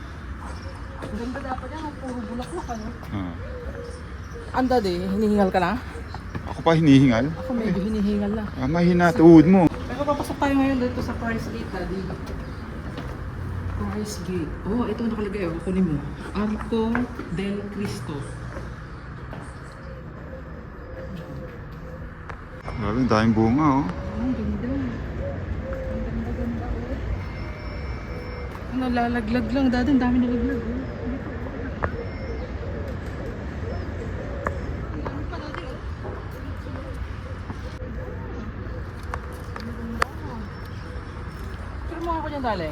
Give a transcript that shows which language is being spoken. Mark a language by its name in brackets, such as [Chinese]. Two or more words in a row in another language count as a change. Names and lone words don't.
[Filipino] Ang ganda dapat yan, puro bulaklak, ano? Ang daddy, hinihingal ka na? Ako pa hinihingal. Ako medyo hinihingal na. Mahina tuhod mo. Pero papasok tayo ngayon dito sa Price Gate, daddy. Price Gate. Oh, ito nakalagay, kunin mo. Arco del Cristo. Grabe, ang daming bunga, oh. Ang ganda. Ang ganda-ganda, oh. Nalalaglag lang, daddy. Ang dami nalaglag, oh. Pero mo ako dyan, darling.